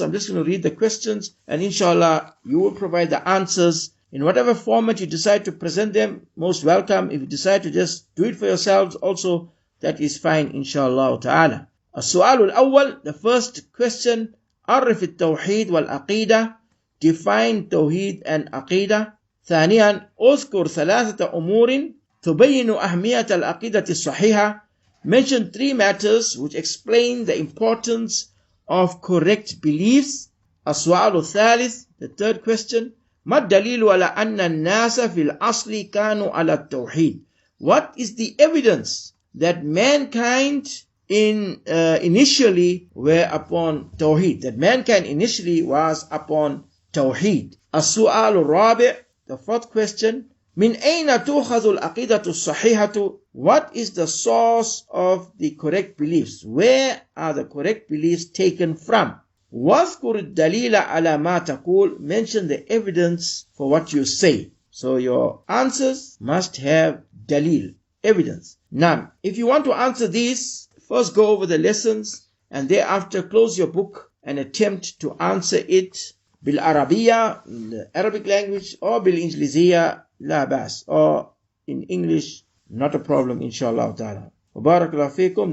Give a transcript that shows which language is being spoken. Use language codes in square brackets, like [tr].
[en] I'm just going to read the questions and inshallah you will provide the answers in whatever format you decide to present them. Most welcome. If you decide to just do it for yourselves also, that is fine inshallah ta'ala. [ar] As-su'alul awwal, [en] the first question [ar] عرف التوحيد والعقيدة. [en] Define توحيد and عقيدة. [ar] ثانيا اذكر 3 أمور تبين أهمية العقيدة الصحيحة. [en] Mention 3 matters which explain the importance of correct beliefs. [ar] السؤال الثالث, [en] the third question, [ar] ما الدليل على أن الناس في الأصل كانوا على التوحيد? [en] What is the evidence that mankind initially were upon Tawheed? That mankind initially was upon Tawheed. [ar] السؤال الرابع, [en] the fourth question, [ar] من أين تؤخذ العقيدة الصحيحة? [en] What is the source of the correct beliefs? Where are the correct beliefs taken from? [ar] واذكر الدليل على ما تقول. [en] Mention the evidence for what you say. So your answers must have dalil, evidence. Now, if you want to answer these, first go over the lessons and thereafter close your book and attempt to answer it [ar] bil Arabiya, [en] in the Arabic language, or [ar] bil Injiliziya, la bas, [en] or in English, not a problem, inshallah ta'ala. [ar] Wa barakallahu feekum.